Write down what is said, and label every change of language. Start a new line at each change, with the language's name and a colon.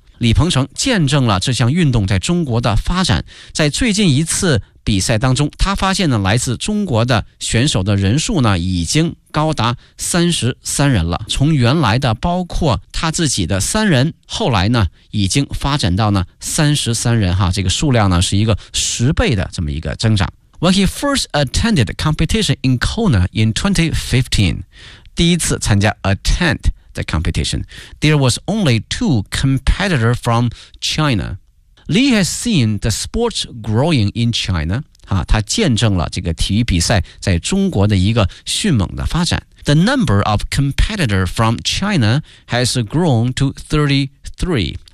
Chinese: 李鹏程见证了这项运动在中国的发展，在最近一次比赛当中他发现呢来自中国的选手的人数呢已经高达33人了，从原来的包括他自己的3人后来呢已经发展到呢33人哈，这个数量呢是一个10倍的这么一个增长。
English: When he first attended competition in Kona in 2015,
Chinese: 第一次参加
English: attend the competition, there was only 2 competitors from China. Lee has seen the sports growing in China.
Chinese: 他见证了这个体育比赛在中国的一个迅猛的发展。
English: The number of competitors from China has grown to 33.